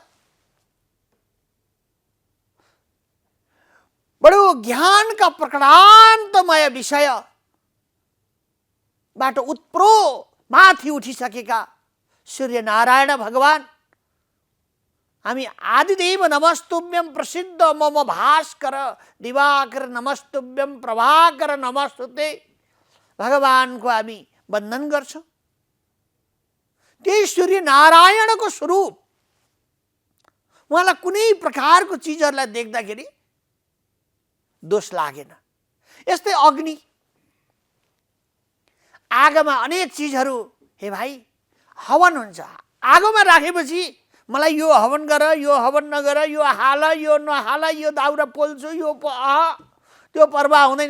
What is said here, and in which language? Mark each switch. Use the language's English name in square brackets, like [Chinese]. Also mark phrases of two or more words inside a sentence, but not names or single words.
[Nepali] बडो ज्ञानका प्रकटान्तमय विषयबाट उत्प्रो माथि उठिसकेका सूर्य नारायण भगवान हामी [Sanskrit] आदिदेव नमस्तुभ्यं प्रसिद्ध मम भास्कर दिवाकर नमस्तुभ्यं प्रभाकर नमस्तुते [Nepali] भगवानको हामी वन्दन गर्छौँ। त्यही सूर्य नारायणको स्वरूप उहाँलाई कुनै प्रकारको चिजहरूलाई देख्दाखेरि दोष लागेन। यस्तै अग्नि, आगोमा अनेक चिजहरू, हे भाइ हवन हुन्छ, आगोमा राखेपछि मलाई यो हवन गर, यो हवन नगर, यो हाल, यो नहाल, यो दाउरा पोल्छु, यो त्यो पर्वाह हुँदैन।